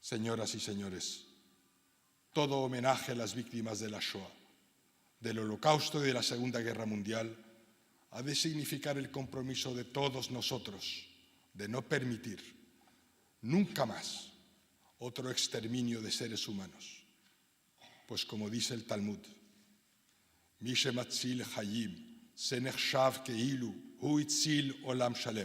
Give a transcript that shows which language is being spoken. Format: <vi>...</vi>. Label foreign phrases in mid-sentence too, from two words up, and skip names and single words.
<es>Señoras y señores, todo homenaje a las víctimas de la Shoah, del Holocausto y de la Segunda Guerra Mundial ha de significar el compromiso de todos nosotros de no permitir nunca más otro exterminio de seres humanos. Pues como dice el Talmud,</es> <he>מי שמציל חיים נחשב כאילו הוא הציל עולם שלם.</he>